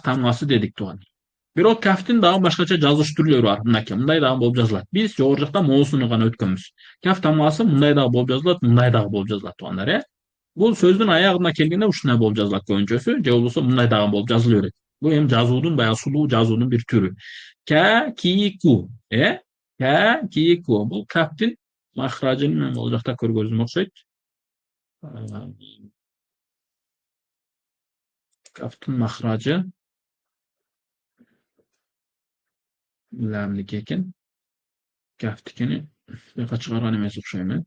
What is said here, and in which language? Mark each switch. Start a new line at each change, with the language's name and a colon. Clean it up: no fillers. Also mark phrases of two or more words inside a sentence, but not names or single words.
Kyrgyz: Каф тамгасы дедик туган. Бирок кафтин дагы башкача жазылыш түрлөрү бар. Мындай дагы болуп жазылат. Биз жогору жакта моосуну гана өткөнбүз. Каф тамгасы мындай дагы болуп жазылат, мындай дагы болуп жазылат туугандар, э. Бул сөздүн аягына келгенде ушундай болуп жазылат көбүнчөсү, же болбосо мындай дагы болуп жазыла берет. Бул эми жазуунун баягы сулуу жазуунун бир түрү. Ка, ки, ку, э? Ка, ки, ку. Бул кафтин махражын мен бул жакта көргөнүм окшойт. Кафтин махражы лямдики экен. Кафтикини бияка чыгарган эмес окшойм, э.